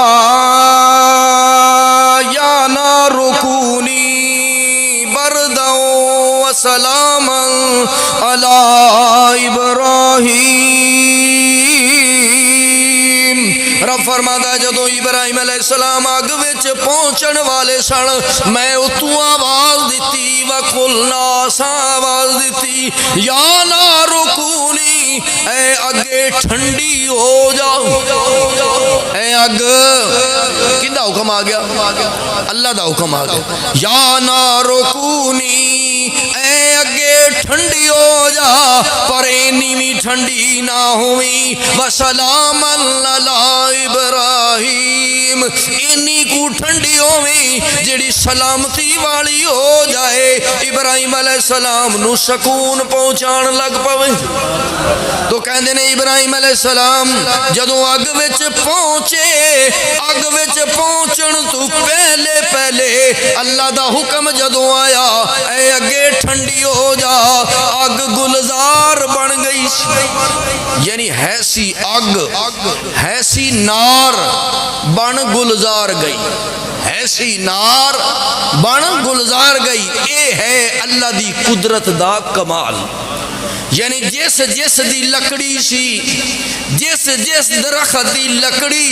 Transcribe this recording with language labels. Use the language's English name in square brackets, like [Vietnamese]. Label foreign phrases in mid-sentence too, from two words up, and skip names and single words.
[Arabic] یا نار کونی بردا وسلاما علی ابراہیم [Punjabi] رب فرماتا جدو ابراہیم [Arabic] علیہ السلام [Punjabi] اگ وچ پہنچن والے سن میں اتوں آواز دیتی وقلنا سا آواز دیتی [Arabic] یا نار کونی [Punjabi] اے اگے ٹھنڈی ہو جاؤ اے اگ کدا حکم آ گیا اللہ دا حکم آ گیا [Arabic] یا نار کونی [Punjabi] اے اگے ٹھنڈی ہو جا پر اینی بھی ٹھنڈی نہ ہوئی [Arabic] وسلام علی ابراہیم [Punjabi] اینی کو ٹھنڈی ہوئی جڑی سلامتی والی ہو جائے ابراہیم [Arabic] علیہ السلام [Punjabi] نو سکون پہنچان لگ پوے تو کہندے نے ابراہیم [Arabic] علیہ السلام [Punjabi] جدوں اگ وچ پہنچے اگ وچ پہنچن تو پہلے پہلے اللہ دا حکم جدوں آیا اے اگے ٹھنڈی ہو جا اگ گلزار بن گئی یعنی ایسی اگ ایسی نار بن گلزار گئی ایسی نار بن گلزار گئی اے ہے اللہ دی قدرت دا کمال یعنی جس جس دی لکڑی سی جس جس درخت دی لکڑی